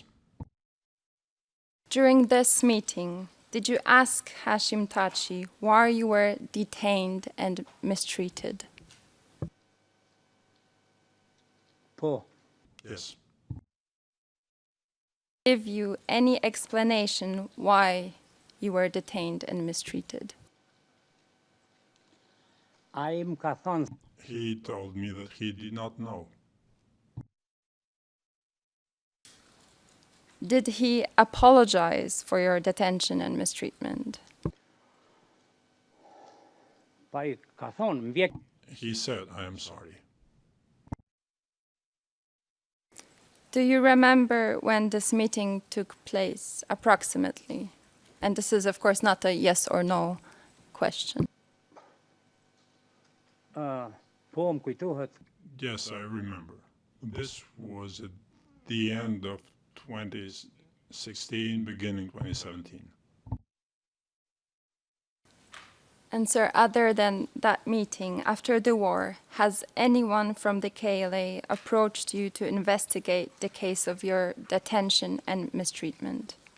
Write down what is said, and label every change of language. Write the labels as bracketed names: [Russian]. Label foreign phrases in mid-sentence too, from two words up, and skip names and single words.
[English] During this meeting, did you ask Hashim Thaçi why you were detained and mistreated? [Albanian] Po. [English] Yes. Give you any explanation why you were detained and mistreated? [Albanian] Ai më ka thonë [English] He told me that he did not know. Did he apologize for your detention and mistreatment? [Albanian] pa i ka thonë më vjen [English] He said, I am sorry. Do you remember when this meeting took place, approximately? And this is, of course, not a yes or no question. [Albanian] po më kujtohet [English] Yes, I remember. This was at the end of 2016, beginning 2017. And sir, other than that meeting, after the war, has anyone from the KLA approached you to investigate the case of your detention and mistreatment?